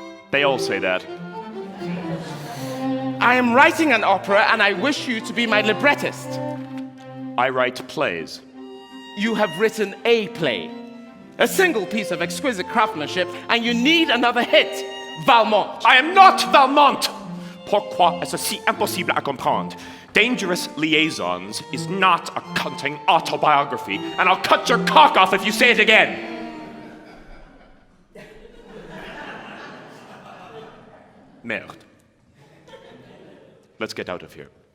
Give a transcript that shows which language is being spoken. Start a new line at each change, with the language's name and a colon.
English: They all say that. I am writing an opera and I wish you to be my librettist. I write plays. You have written a play, a single piece of exquisite craftsmanship, and you need another hit. Valmont. I am not Valmont!
French: Pourquoi est-ce si impossible à comprendre?
English: Dangerous Liaisons is not a cunting autobiography, and I'll cut your cock off if you say it again!
French: Merde.
English: Let's get out of here.